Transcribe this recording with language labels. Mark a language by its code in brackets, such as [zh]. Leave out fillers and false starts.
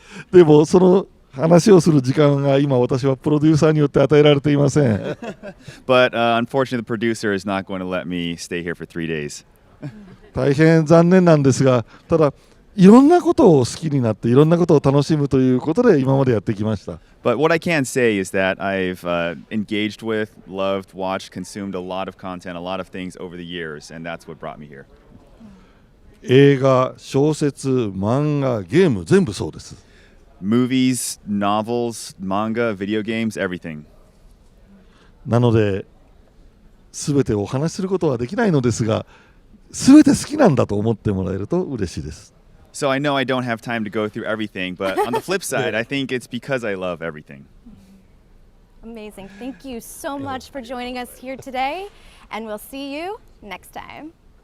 [ja] でもその話をする時間が今私はプロデューサーによって与えられていません。 [en] But unfortunately, the producer is not going to let me stay here for 3 days. [ja] 大変残念なんですが、ただいろんなことを好きになっていろんなことを楽しむということで今までやってきました。 [en] But what I can say is that I've engaged with, loved, watched, consumed a lot of content, a lot of things over the years, and that's what brought me here. [ja] 映画、小説、漫画、ゲーム全部そうです。 [en] Movies, novels, manga, video games, everything. [ja] なので全てお話しすることはできないのですが、全て好きなんだと思ってもらえると嬉しいです。 [en] So I know I don't have time to go through everything, but on the flip side, I think it's because I love everything. Amazing. Thank you so much for joining us here today, and we'll see you next time.